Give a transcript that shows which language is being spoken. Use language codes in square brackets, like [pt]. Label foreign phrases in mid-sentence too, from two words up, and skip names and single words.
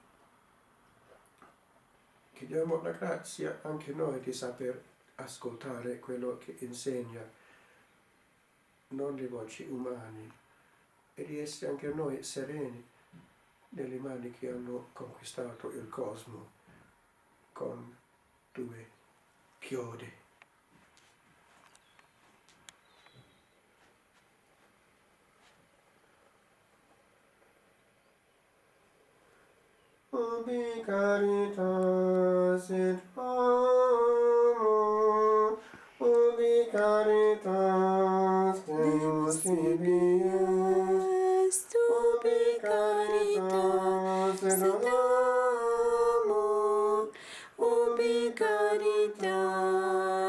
[it] Chiediamo la grazia anche noi di saper ascoltare quello che insegna, non le voci umane, e di essere anche noi sereni nelle mani che hanno conquistato il cosmo con due chiodi. [la] Ubi caritas et amor, ubi caritas Deus tibi est, ubi caritas et amor, ubi caritas